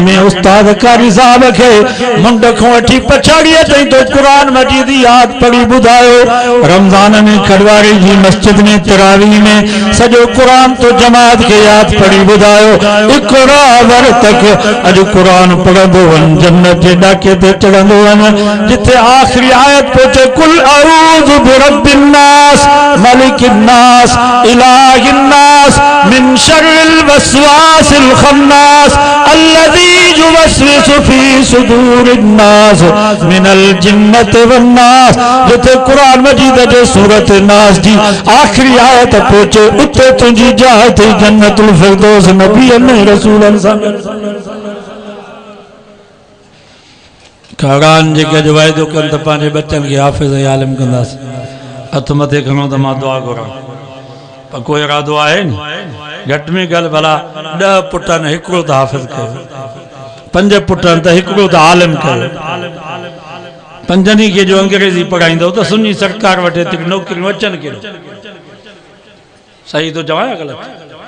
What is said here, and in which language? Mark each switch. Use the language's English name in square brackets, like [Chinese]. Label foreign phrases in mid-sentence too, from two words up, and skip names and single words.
[Sindhi] में उस्ताद कारी साहब खे मुंड खां वठी पछाड़ीअ ताईं तो [Arabic] قرآن مجيد [Sindhi] याद पढ़ी ॿुधायो रमज़ान में खडवारी जी मस्जिद में तरावी में सॼो क़ुरान तो जमात खे याद पढ़ी ॿुधायो इक़रा वर्तक अॼु क़ुरान पढ़ंदो وڃ جنت جي ڏاڪي تي جتي آخري آيت پهچي [Arabic] قُلْ أَعُوذُ بِرَبِّ النَّاسِ مَلِكِ النَّاسِ إِلَٰهِ النَّاسِ مِن شَرِّ الْوَسْوَاسِ الْخَنَّاسِ الَّذِي يُوَسْوِسُ فِي صُدُورِ النَّاسِ مِنَ الْجِنَّةِ وَالنَّاسِ [Sindhi] جتي قرآن مجيد جي سورت ناس جي آخري آيت پهچي اتي توهنجي جاءِ ٿي جنت الفردوس نبي نې رسولن سان क़ुरान जेके जो वाइदो कनि त पंहिंजे बच्चनि खे हाफ़िज़ ऐं आलिम कंदासीं हथ मथे खणो त मां दुआ घुरां पर कोई इरादो आहे नी घटि में घटि भला 10 पुटनि हिकिड़ो त हाफ़िज़ कयो 5 पुटनि त हिकिड़ो त आलिम कयो 5 खे जो अंग्रेज़ी पढ़ाईंदो त सुन्नी सरकार वटि एतिरी नौकरियूं अचनि कहिड़ो सही थो चवां या ग़लति